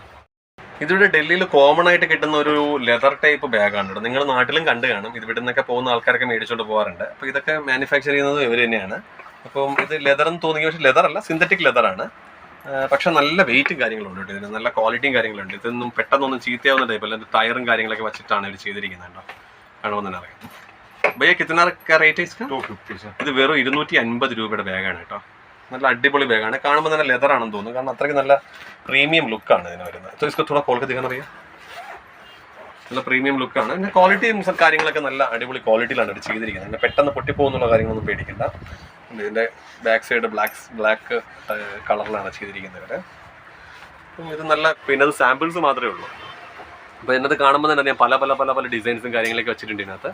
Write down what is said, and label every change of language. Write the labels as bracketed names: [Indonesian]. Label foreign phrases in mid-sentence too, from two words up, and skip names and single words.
[Malayalam] ഇതിവിടെ ഡൽഹിയിൽ കോമൺ ആയിട്ട് കിട്ടുന്ന ഒരു [English] leather type [Malayalam] ബാഗാണ് കേട്ടോ നിങ്ങൾ നാട്ടിലും കണ്ടു കാണും ഇത് ഇവിടെ നിന്നൊക്കെ പോകുന്ന ആൾക്കാരൊക്കെ മേടിച്ചുകൊണ്ട് പോകാറുണ്ട് അപ്പോൾ ഇതൊക്കെ മാനുഫാക്ചർ ചെയ്യുന്നത് ഇവർ തന്നെയാണ് അപ്പം ഇത് ലെതറെന്ന് തോന്നി പക്ഷേ ലെതറല്ല സിന്തറ്റിക് ലെതറാണ് പക്ഷെ നല്ല വെയിറ്റും കാര്യങ്ങളുണ്ട് കേട്ടോ ഇതിന് നല്ല ക്വാളിറ്റിയും കാര്യങ്ങളുണ്ട് ഇതൊന്നും പെട്ടെന്നൊന്നും ചീത്തയാവുന്ന ടൈപ്പ് അല്ല ടയറും കാര്യങ്ങളൊക്കെ വെച്ചിട്ടാണ് ഇവർ ചെയ്തിരിക്കുന്നത് കേട്ടോ കാണുമ്പോൾ തന്നെ അറിയാം [Hindi] भैया कितना का रेट इसका 250 सर। [Malayalam] ഇത് വെറും 250 രൂപയുടെ ബാഗാണ് കേട്ടോ. നല്ല അടിപൊളി ബാഗാണ്. കാണുമ്പോൾ തന്നെ ലെതർ ആണെന്ന് തോന്നുന്നു, കാരണം അത്രയ്ക്ക് നല്ല പ്രീമിയം ലുക്കാണ് ഇതിന് വരുന്നത്. [Hindi] तो इसको थोड़ा खोल के दिखाना भैया. [Malayalam] നല്ല പ്രീമിയം ലുക്കാണ്. പിന്നെ ക്വാളിറ്റിയും കാര്യങ്ങളൊക്കെ നല്ല അടിപൊളി ക്വാളിറ്റിയിലാണ് ഇത് ചെയ്തിരിക്കുന്നത്. പിന്നെ പെട്ടെന്ന് പൊട്ടിപ്പോകുന്നുള്ള കാര്യങ്ങളൊന്നും പേടിക്കണ്ട. ഇതിൻ്റെ [English] back side black [Malayalam] കളറിലാണ് ചെയ്തിരിക്കുന്നത് ഇവര്. ഇത് നല്ല, പിന്നെ അത് സാമ്പിൾസ് മാത്രമേ ഉള്ളൂ. അപ്പോൾ ഇതിനകത്ത് കാണുമ്പോൾ തന്നെ അറിയാം പല ഡിസൈൻസും കാര്യങ്ങളൊക്കെ വെച്ചിട്ടുണ്ട് ഇതിനകത്ത്.